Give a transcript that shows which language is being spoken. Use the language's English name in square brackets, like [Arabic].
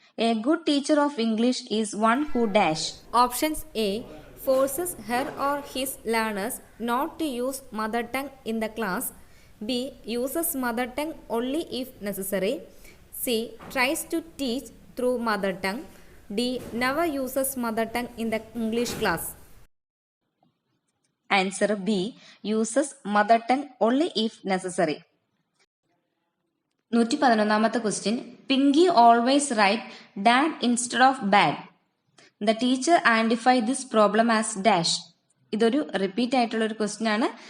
[English] A good teacher of English is one who dash. Options A forces her or his learners not to use mother tongue in the class. B uses mother tongue only if necessary. C tries to teach through mother tongue. D never uses mother tongue in the English class. Answer B uses mother tongue only if necessary. 111ാമത്തെ question. Pinky always write dad instead of bad. The teacher identify this problem as dash. [Malayalam] ഇതൊരു repeat ആയിട്ടുള്ള ഒരു question ആണ്.